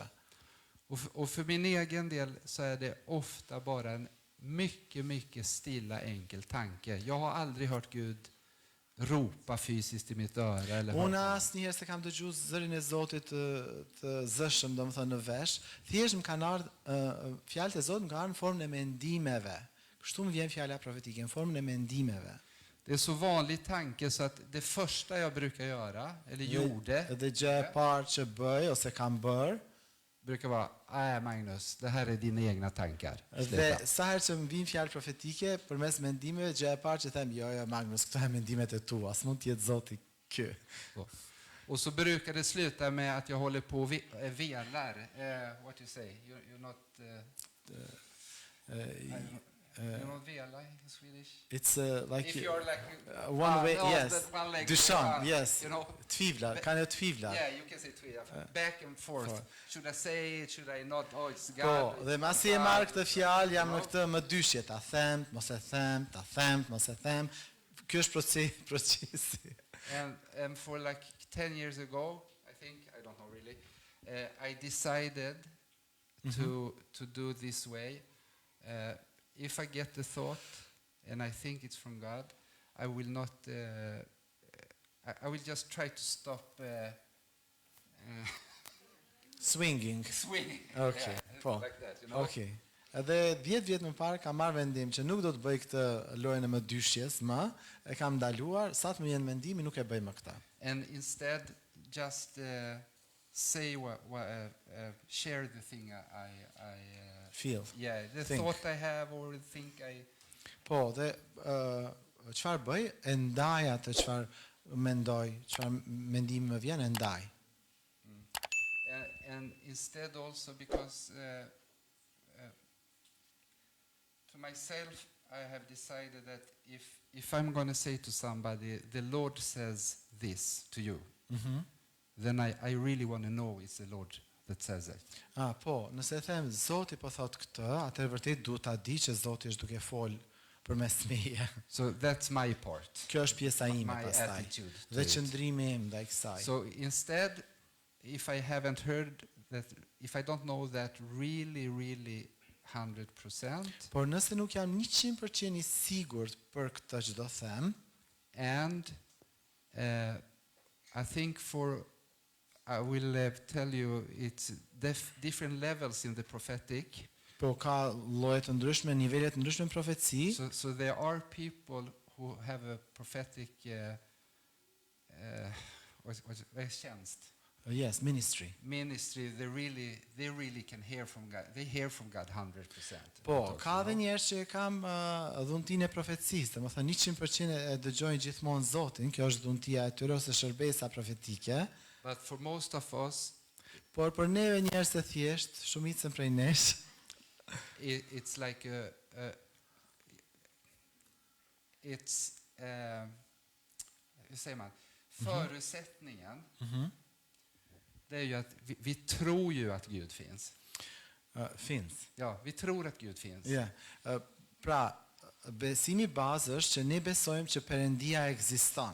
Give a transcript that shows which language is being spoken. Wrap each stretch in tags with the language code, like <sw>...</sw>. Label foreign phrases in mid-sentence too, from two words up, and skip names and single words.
<sv>Och för min egen del så är det ofta bara en mycket stilla enkel tanke. Jag har aldrig hört Gud ropa fysiskt i mitt öra eller</sv> <sq>Unë</sq> <sv>hört.</sv> <sq>asnjëherë se kam dëgjuar zërin e Zotit të zëshëm, domethënë në vesh, thjesht më kanë ardhur fjalët e Zotit më kanë ardhur në formën e mendimeve. Kështu më vjen fjala profetike në formën e mendimeve.</sq> <sv>Det är så vanlig tanke så att det första jag brukar göra, eller gjorde,</sv> <sq>Dhe gjë e parë që bëj ose kam bërë,</sq> <sv>brukar vara, Magnus, det här är dina egna tankar.</sv> <sq>dhe</sq> <sv>Sluta.</sv> <sq>sa herë që më vijnë fjalë profetike përmes mendimeve, gjë e parë që them, jo Magnus, këto janë mendimet e tua, s'mund të jetë Zoti ky.</sq> <sv>Så. Och så brukar det sluta med att jag håller på och velar.</sv> <en>What you say? You're not... you're not vela in Swedish? It's like If you're like... one way, no, yes. that one leg,</en> <sq>Dyshan, yes.</sq> <en>You know?</en> <sv>Tvivlar, kan jag tvivla?</sv> <en>Yeah, you can say tvivla. Back and forth. Should I say it? Should I not? Oh, it's God.</en> <sq>Po, dhe masi e marr këtë fjalë, jam në këtë më dyshje, ta them, mos e them, ta them, mos e them. Ky është procesi.</sq> <en>And for like 10 years ago, I think, I don't know really, I decided to do this way. If I get the thought and I think it's from God, I will not. I will just try to stop Swinging. swinging. Okay, Yeah,</en> <sq>po.</sq> <en>like that, you know. Okay.</en> <sq>Edhe 10 vjet më parë kam marrë vendim që nuk do të bëj këtë lojën e më dyshjes më, e kam ndaluar, sa të më vjen mendimi nuk e bëj më këtë.</sq> <en>And instead, just say share the thing I Feel. yeah, the Think. thought I have or the thing</en> <sq>Po, dhe çfarë bëj? E ndaj atë çfarë mendoj, çfarë mendim më vjen, e ndaj.</sq> <en>And instead also because to myself I have decided that if I'm going to say to somebody, the Lord says this to you, then I really want to know it's the Lord that says it.</en> <sq>Po, nëse them Zoti po thot këtë, atëherë vërtet duhet ta di që Zoti është duke fol përmes meje.</sq> <en>So that's my part.</en> <sq>Kjo është pjesa ime</sq> <en>My</en> <sq>pastaj.</sq> <en>attitude to</en> <sq>Dhe</sq> <en>it.</en> <sq>qëndrimi im ndaj kësaj.</sq> <en>So instead, if I haven't heard that, if I don't know that really 100%,</en> <sq>Por nëse nuk jam 100% i sigurt për këtë që do them,</sq> <en>and I think I will tell you it's different levels in the prophetic.</en> <sq>po ka lloje të ndryshme, nivele të ndryshme në profeci.</sq> <en>So there are people who have a prophetic tjänst. Yes, ministry. Ministry, they really can hear from God. They hear from God 100%.</en> <sq>Po, ka dhe njerëz që kam dhuntinë e profecisë, domethënë 100% e dëgjojnë gjithmonë Zotin, kjo është dhuntia e tyre ose shërbesa profetike.</sq> <en>But for most of us,</en> <sq>Por për neve njerëz të thjesht, shumicën prej nesh,</sq> <en>it's like</en> <sv>hur säger man? Förutsättningen, det är ju att vi tror ju att Gud finns. finns. Ja, vi tror att Gud finns. Ja.</sv> <sq>Pra, besimi bazë është që ne besojmë që Perëndia ekziston.</sq>